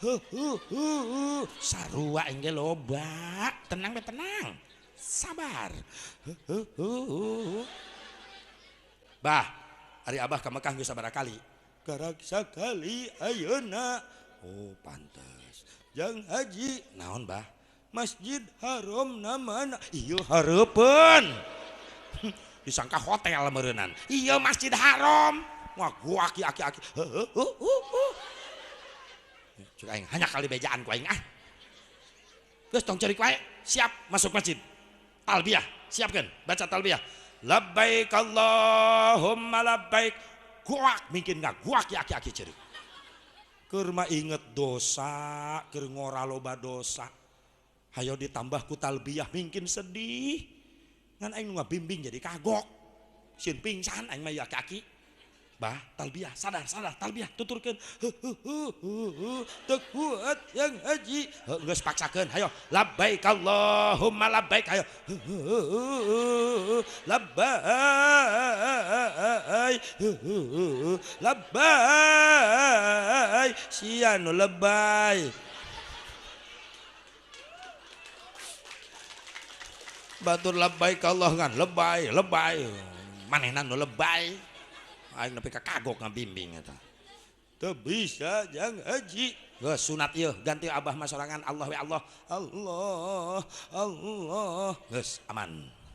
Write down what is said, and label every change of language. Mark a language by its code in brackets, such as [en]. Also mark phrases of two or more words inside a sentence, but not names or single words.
[su] sarua aing ge loba tenang be tenang sabar bah ari abah ka Mekah geus sabaraha kali karak sakali ayeuna oh pantes jang haji naon bah Masjid Haram namana iya hareupeun disangka hotel meureunnan iya Masjid Haram wah gua aki-aki cek aing hanya kali bejaan ku aing geus tong ceurik wae [id] siap masuk masjid [su] talbiyah siapkeun baca talbiyah [ar] لبيك اللهم لبيك [su] guak [id] mungkin enggak [su] guak aki-aki ceurik keur mah inget dosa keur ngora loba dosa hayo ditambah ku talbiyah mungkin sedih ngan aing nu ngabimbing jadi kagok sieun pingsan aing mah kaki bah talbiyah sadar talbiyah tuturkeun teu kuat yang haji geus paksakeun hayo [ar] لبيك اللهم لبيك [su] hayo labbaik sianu lebay batur [ar] لبيك الله [su] kan lebay manehna nu lebay aing nepi ka kagok ngabimbing eta teu bisa jang haji geus sunat ieu ganti abah mah sorangan Allah we Allah geus aman